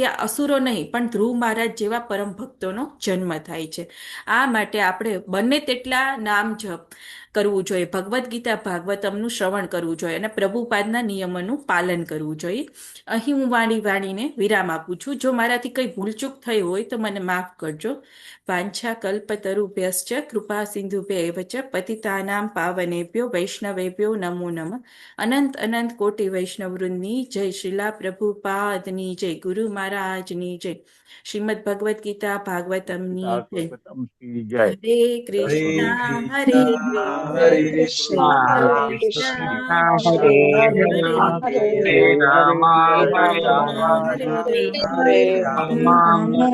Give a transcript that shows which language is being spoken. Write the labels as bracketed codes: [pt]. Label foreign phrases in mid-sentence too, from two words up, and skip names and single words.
[gu] ત્યાં અસુરો નહીં પણ ધ્રુવ મહારાજ જેવા પરમ ભક્તોનો જન્મ થાય છે. આ માટે આપણે બંને તેટલા નામ જપ કરવું જોઈએ, ભગવદ્ ગીતા ભાગવતમનું શ્રવણ કરવું જોઈએ અને પ્રભુપાદના નિયમોનું પાલન કરવું જોઈએ. અહીં હું વાણીને વિરામ આપું છું. જો મારાથી કંઈ ભૂલચૂક થઈ હોય તો મને માફ કરજો. [sa] વાંછા કલ્પતરુભ્યશ્ચ કૃપા સિંધુભ્યૈવ ચ પતિતાનાં પાવનેભ્યો વૈષ્ણવેભ્યો નમો નમઃ. [gu] અનંત અનંત કોટી વૈષ્ણવવૃંદની જય. શ્રીલા પ્રભુપાદની જય. ગુરુ મહારાજની જય. શ્રીમદ ભગવદ્ ગીતા ભાગવતમની જય. હરે કૃષ્ણ હરે હરે કૃષ્ણ હરે કૃષ્ણ હરે હરે રામ હરે રામ હરે રામ